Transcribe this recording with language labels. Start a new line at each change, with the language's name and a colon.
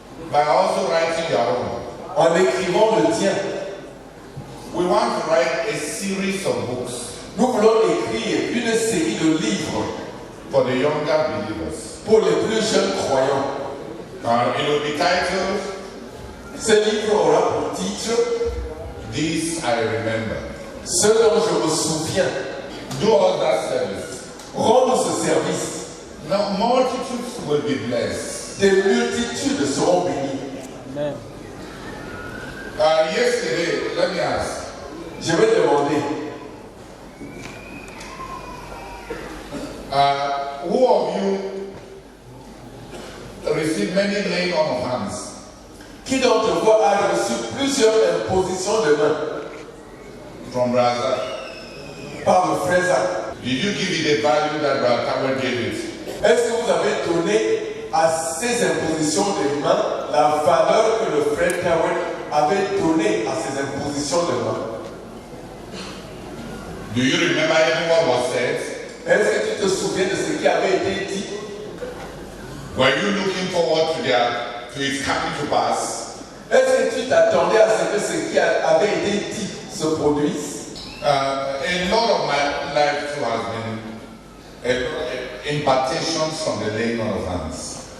English: by also writing your own.
French: en écrivant le tien.
English: We want to write a series of books
French: Nous voulons écrire une série de livres
English: for the younger believers.
French: pour les plus jeunes croyants.
English: It will be titled,
French: Ce livre aura pour titre
English: This I Remember.
French: Ce dont je me souviens.
English: Do all that service.
French: Rends-nous ce service.
English: Now, multitudes will be blessed.
French: Des multitudes seront bénies.
English: Amen. Yesterday, let me ask,
French: Je vais demander,
English: who of you received many laying on of hands?
French: qui d'entre vous a reçu plusieurs impositions de main
English: From Razak?
French: par le frère Zach?
English: Did you give it the value that Brother Calvin gave it?
French: Est-ce que vous avez donné à ces impositions de main la valeur que le frère Cowen avait donnée à ces impositions de main?
English: Do you remember even what was said?
French: Est-ce que tu te souviens de ce qui avait été dit?
English: Were you looking forward to its coming to pass?
French: Est-ce que tu t'attendais à ce que ce qui avait été dit se produise?
English: A lot of my life too has been impartations from the laying on of hands.